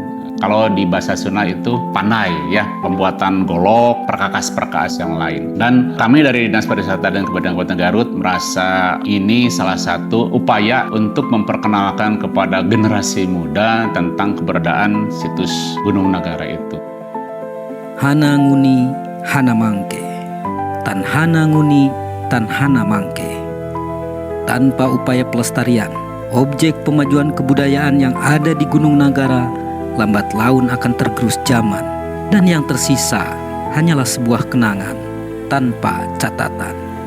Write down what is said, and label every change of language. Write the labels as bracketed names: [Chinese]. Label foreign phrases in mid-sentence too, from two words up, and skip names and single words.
[Indonesian] Kalau di bahasa Sunda itu pandai ya, pembuatan golok, perkakas-perkakas yang lain. Dan kami dari Dinas Pariwisata dan Kebudayaan Kabupaten Garut merasa ini salah satu upaya untuk memperkenalkan kepada generasi muda tentang keberadaan situs Gunung Nagara itu. [Old Sundanese] Hana nguni, hana mangke. Tan hana nguni, tan hana mangke. [Indonesian] Tanpa upaya pelestarian, objek pemajuan kebudayaan yang ada di Gunung Nagara lambat laun akan tergerus zaman, dan yang tersisa hanyalah sebuah kenangan tanpa catatan.